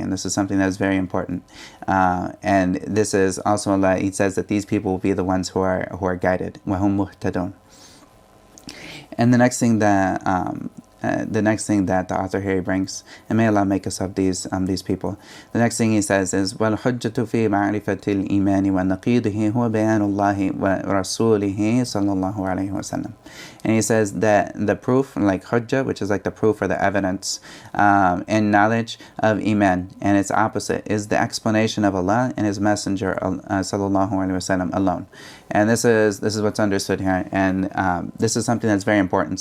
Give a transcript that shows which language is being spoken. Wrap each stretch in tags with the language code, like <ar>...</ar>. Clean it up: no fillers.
<en>And this is something that is very important. And this is also Allah, He says that these people will be the ones who are guided.</en> <ar>وَهُمْ مُهْتَدُونَ.</ar> <en>And the next thing that the author here brings, and may Allah make us of these people. The next thing he says is</en> <ar>وَالْحُجَّةُ فِي مَعْرِفَةِ الْإِيمَانِ وَنَقِيدِهِ هُوَ بَيَانُ اللَّهِ وَرَسُولِهِ صلى الله عليه وسلم.</ar> <en>And he says that the proof, like hujjah, which is like the proof or the evidence and knowledge of iman, and its opposite is the explanation of Allah and His Messenger sallallahu alaihi wasallam alone. And this is what's understood here, and this is something that's very important.</en>